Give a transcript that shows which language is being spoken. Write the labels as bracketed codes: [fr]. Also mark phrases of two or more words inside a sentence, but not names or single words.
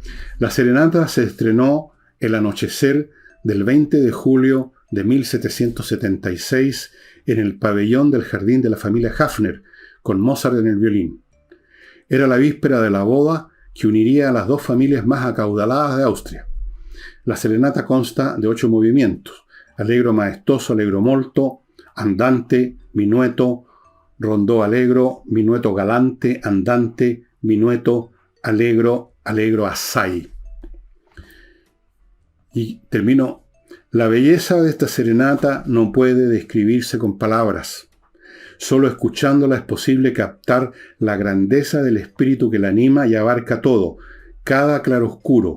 [es] La serenata se estrenó el anochecer del 20 de julio de 1776 en el pabellón del jardín de la familia Hafner, con Mozart en el violín. Era la víspera de la boda que uniría a las 2 familias más acaudaladas de Austria. La serenata consta de 8 movimientos: [it] allegro maestoso, allegro molto, andante, minueto, rondó allegro, minueto galante, andante, minueto, allegro, allegro assai. [es] Y termino. La belleza de esta serenata no puede describirse con palabras. Solo escuchándola es posible captar la grandeza del espíritu que la anima y abarca todo, cada claroscuro.